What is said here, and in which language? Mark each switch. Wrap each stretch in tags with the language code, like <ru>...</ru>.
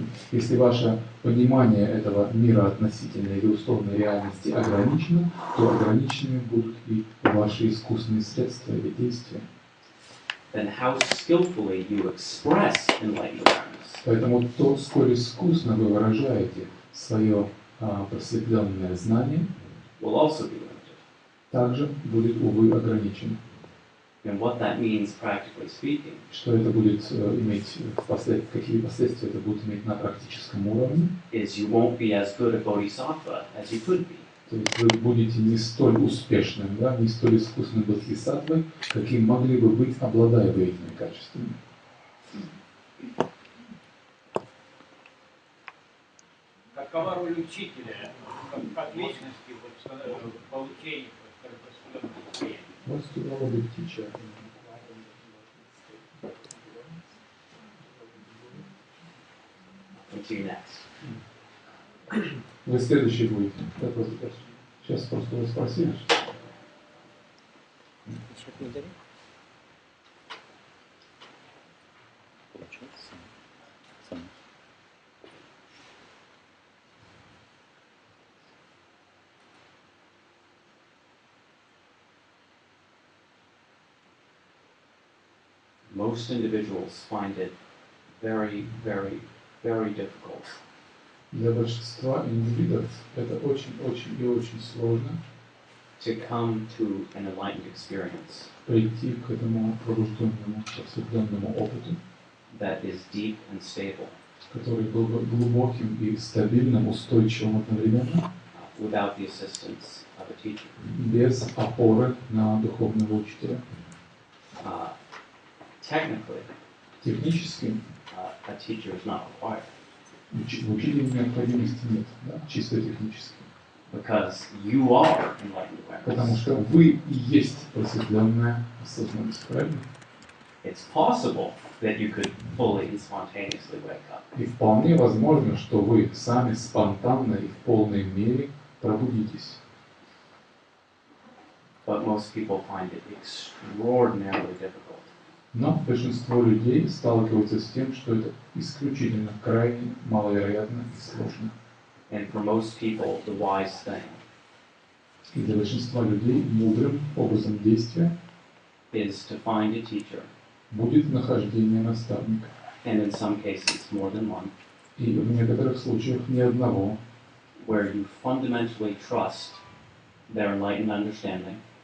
<ru>Если ваше понимание этого мира относительной или условной реальности ограничено, то ограниченными будут и ваши искусственные средства или действия.</ru> <en>Then how skillfully you express enlightened awareness</en> <ru>Поэтому то, сколь искусно вы выражаете свое просветленное знание,</ru> <en>will also be limited.</en> <ru>также будет, увы, ограничено.</ru> <en>And what that means, practically speaking,</en> <ru>Что это будет иметь, какие последствия это будет иметь на практическом уровне?</ru> <en>is you won't be as good a bodhisattva as you could be.</en> <ru>То есть вы будете не столь успешным, да, не столь искусным бодхисаттвой, каким могли бы быть, обладая бы этими качествами. Как какова роль учителя как личности вот, в получении определенных состояний?</ru> <en>What's the role of the teacher? Into you next.</en> <ru>Вы следующий будете. Сейчас просто вы спросили.</ru> <en>Most individuals find it very, very, very difficult</en> <ru>Для большинства индивидов это очень и очень сложно</ru> <en>to come to an enlightened experience</en> <ru>прийти к этому пробужденному, просветленному опыту,</ru> <en>that is deep and stable</en> <ru>который был бы глубоким и стабильным, устойчивым одновременно,</ru> <en>without the assistance of a teacher.</en> <ru>без опоры на духовного учителя.</ru> <en>Technically,</en> <ru>Технически</ru> <en>a teacher is not required</en> <ru>в учителе необходимости нет, да, чисто технически.</ru> <en>because you are enlightened</en> <ru>Потому</ru> <en>awareness.</en> <ru>что вы и есть просветленная осознанность, правильно?</ru> <en>It's possible that you could fully and spontaneously wake up,</en> <ru>И вполне возможно, что вы сами спонтанно и в полной мере пробудитесь.</ru> <en>but most people find it extraordinarily difficult.</en> <ru>Но большинство людей сталкиваются с тем, что это исключительно крайне маловероятно и сложно.</ru> <en>And for most people, the wise thing</en> <ru>И для большинства людей мудрым образом действия</ru> <en>is to find a teacher,</en> <ru>будет нахождение наставника.</ru> <en>and in some cases more than one,</en> <ru>И в некоторых случаях ни одного,</ru> <en>where you fundamentally trust their enlightened understanding</en>